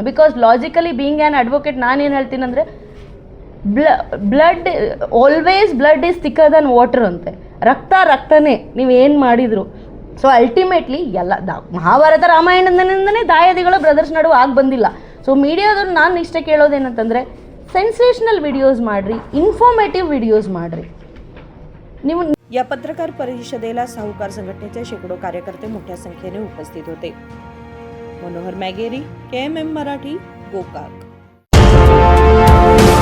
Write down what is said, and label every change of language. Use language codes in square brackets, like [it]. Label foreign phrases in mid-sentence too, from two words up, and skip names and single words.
[en] because logically being an advocate [kn] ನಾನೇನು ಹೇಳ್ತೀನಿ ಅಂದರೆ [en] blood is thicker than water ಅಂತೆ। [kn] ರಕ್ತನೇ ನೀವು ಏನು ಮಾಡಿದ್ರು। [en] so ultimately [kn] ಎಲ್ಲ ಮಹಾಭಾರತ ರಾಮಾಯಣದಿಂದನೇ ದಾಯಾದಿಗಳು ಬ್ರದರ್ಸ್ ನಡುವೆ ಆಗಿ ಬಂದಿಲ್ಲ। ಸೊ ಮೀಡಿಯಾದವ್ರು ನಾನು ಇಷ್ಟೇ ಕೇಳೋದೇನಂತಂದರೆ [en] sensational videos [kn] ಮಾಡಿರಿ, [en] informative videos [kn] ಮಾಡಿರಿ ನೀವು। [mr] या पत्रकार परिषदेला सावकार संघटनेचे शेकडो कार्यकर्ते मोठ्या संख्येने उपस्थित होते। मनोहर मॅगेरी, KMM मराठी, गोकाक।